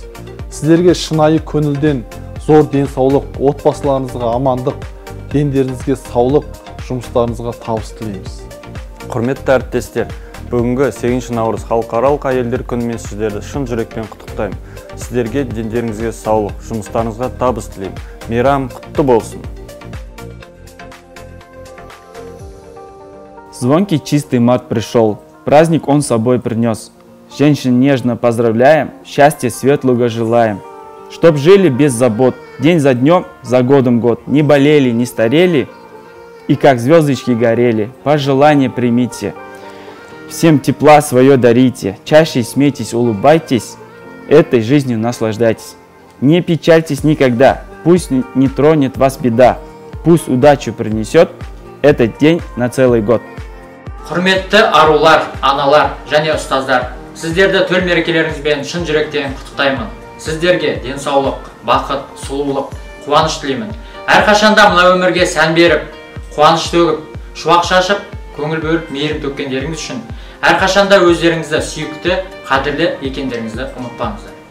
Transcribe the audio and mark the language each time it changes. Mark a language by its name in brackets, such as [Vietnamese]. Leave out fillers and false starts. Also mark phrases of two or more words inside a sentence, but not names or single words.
[Kazakh] Сіздерге шынайы көңілден зор денсаулық, отбасыларыңызға амандық, дендеріңізге саулық, жұмыстарыңызға табыс тілейміз. Құрметті әріптестер, бүгінгі 8 наурыз халықаралық әйелдер күнімен сіздерді шын жүректен құттықтаймын. Сіздерге дендеріңізге саулық, жұмыстарыңызға табыс тілеймін. Мейрам құтты болсын. [Russian] Звонкий чистый мат пришел, праздник он с собой принес. Женщин нежно поздравляем, счастья светлого желаем. Чтоб жили без забот, день за днем, за годом год. Не болели, не старели и как звездочки горели. Пожелания примите, всем тепла свое дарите. Чаще смейтесь, улыбайтесь, этой жизнью наслаждайтесь. Не печальтесь никогда, пусть не тронет вас беда. Пусть удачу принесет этот день на целый год. [Kazakh] Құрметті арулар, аналар және ұстаздар, сіздерді төл мерекелеріңізбен шын жүректен құттықтаймын. Сіздерге денсаулық, бақыт, сұлулық, қуаныш тілеймін. Әрқашанда мына өмірге сән беріп, қуаныш төгіп, шуақ шашып, көңіл бөліп, мейірім төккендеріңіз үшін әрқашанда өздеріңізді сүйікті, қадірлі екендеріңізді ұмытпаңыздар.